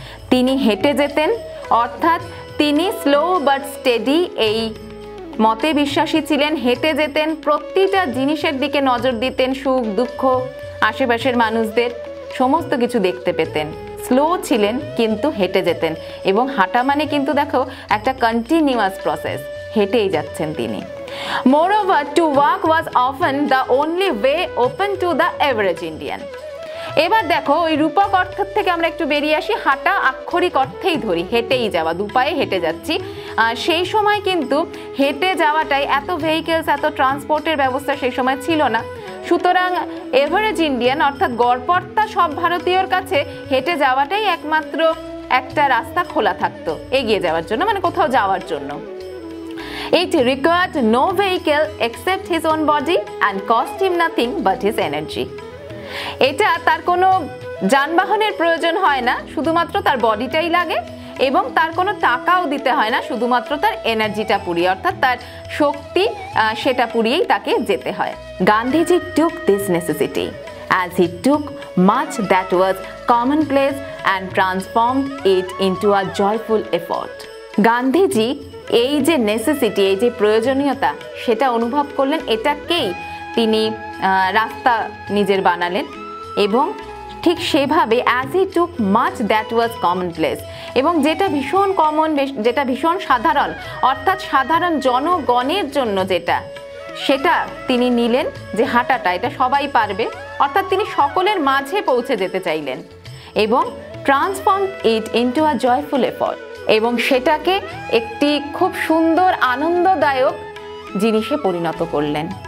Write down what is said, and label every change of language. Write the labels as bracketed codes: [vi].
[bn] তিনি হেঁটে যেতেন, অর্থাৎ তিনি [en] slow but steady [bn] এই মতে বিশ্বাসী ছিলেন। হেঁটে যেতেন, প্রতিটা জিনিসের দিকে নজর দিতেন, সুখ দুঃখ, আশেপাশের মানুষদের সমস্ত কিছু দেখতে পেতেন। স্লো ছিলেন কিন্তু হেঁটে যেতেন, এবং হাঁটা মানে কিন্তু দেখো একটা কন্টিনিউয়াস প্রসেস, হেঁটেই যাচ্ছেন তিনি। [en] Moreover, to walk was often the only way open to the average Indian. [bn] এবার দেখো ওই রূপক অর্থ থেকে আমরা একটু বেরিয়ে আসি, হাঁটা আক্ষরিক অর্থেই ধরি, হেঁটেই যাওয়া, দুপায়ে হেঁটে যাচ্ছি। সেই সময় কিন্তু হেঁটে যাওয়াটাই, এত ভেহিকেলস, এত ট্রান্সপোর্টের ব্যবস্থা সেই সময় ছিল না। সুতরাং এভারেজ ইন্ডিয়ান অর্থাৎ গড়পড়তা সব ভারতীয়র কাছে হেঁটে যাওয়াটাই একমাত্র একটা রাস্তা খোলা থাকতো এগিয়ে যাওয়ার জন্য, মানে কোথাও যাওয়ার জন্য। [en] It required no vehicle except his own body and cost him nothing but his energy. [bn] এটা তার কোনো যানবাহনের প্রয়োজন হয় না, শুধুমাত্র তার বডিটাই লাগে, এবং তার কোনো টাকাও দিতে হয় না, শুধুমাত্র তার এনার্জিটা পুড়িয়ে অর্থাৎ তার শক্তি সেটা পুড়িয়েই তাকে যেতে হয়। [en] Gandhiji took this necessity as he took much that was commonplace and transformed it into a joyful effort. [bn] Gandhiji এই যে নেসেসিটি, এই যে প্রয়োজনীয়তা, সেটা অনুভব করলেন, এটাকেই তিনি রাস্তা নিজের বানালেন এবং ঠিক সেভাবে [en] as he took much that was commonplace, [bn] এবং যেটা ভীষণ কমন, যেটা ভীষণ সাধারণ, অর্থাৎ সাধারণ জনগণের জন্য যেটা, সেটা তিনি নিলেন যে হাঁটাটা এটা সবাই পারবে, অর্থাৎ তিনি সকলের মাঝে পৌঁছে যেতে চাইলেন এবং [en] transform it into a joyful effort, [bn] এবং সেটাকে একটি খুব সুন্দর আনন্দদায়ক জিনিসে পরিণত করলেন।